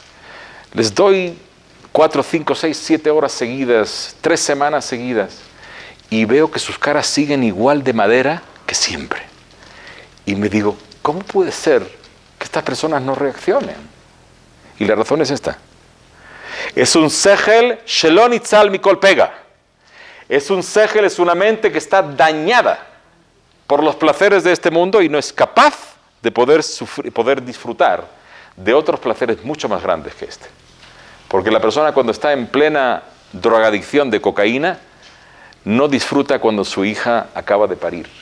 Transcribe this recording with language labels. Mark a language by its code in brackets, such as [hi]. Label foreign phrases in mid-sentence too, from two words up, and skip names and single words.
[es] Les doy 4, 5, 6, 7 horas seguidas, 3 semanas seguidas, y veo que sus caras siguen igual de madera que siempre. Y me digo, ¿cómo puede ser que estas personas no reaccionen? Y la razón es esta. Es un [he] שכל שלא ניצל מכל פגע. [es] Es un sechel, es una mente que está dañada por los placeres de este mundo y no es capaz de poder disfrutar de otros placeres mucho más grandes que este. Porque la persona cuando está en plena drogadicción de cocaína no disfruta cuando su hija acaba de parir.